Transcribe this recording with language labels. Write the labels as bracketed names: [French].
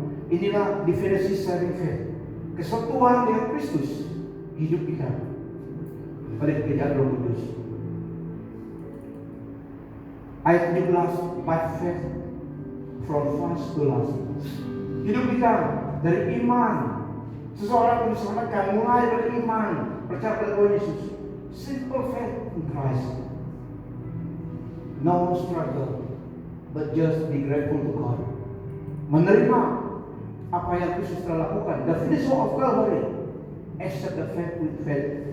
[Indonesian] Inilah definisi saving faith. Kesatuan dengan Kristus, hidup kita oleh pekerjaan Roh Kudus. Ayat 17, [English] by faith from first to last. [Indonesian] Hidup kita dari iman. Seseorang yang diselamatkan mulai dari iman, percaya pada Tuhan Yesus. [English] Simple faith in Christ. No struggle, but just be grateful to God. [Indonesian] Menerima apa yang Kristus telah lakukan. [English] The finished work of Calvary. Accept the faith with faith.